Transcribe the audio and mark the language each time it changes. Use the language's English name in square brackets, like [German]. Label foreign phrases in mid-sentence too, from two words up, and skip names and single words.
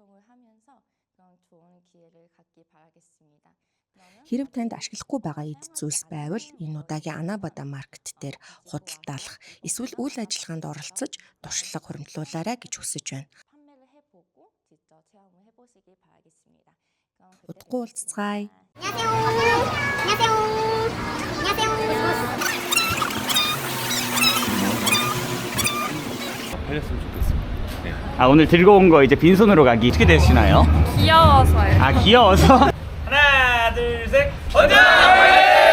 [Mongolian] Хэрэв танд ашиглахгүй байгаа эд зүйлс байвал энэ удаагийн Анабада маркет дээр худалдаалах эсвэл үйл ажиллагаанд оролцож туршлага хуримтлуулаарай гэж хүсэж байна. Удахгүй уулзцгаая. [Korean] 팔렸으면 좋겠습니다. 오늘 들고 온 거 이제 빈손으로 가기 어떻게 되시나요? 귀여워서요. 귀여워서? 하나, 둘, 셋. 원장!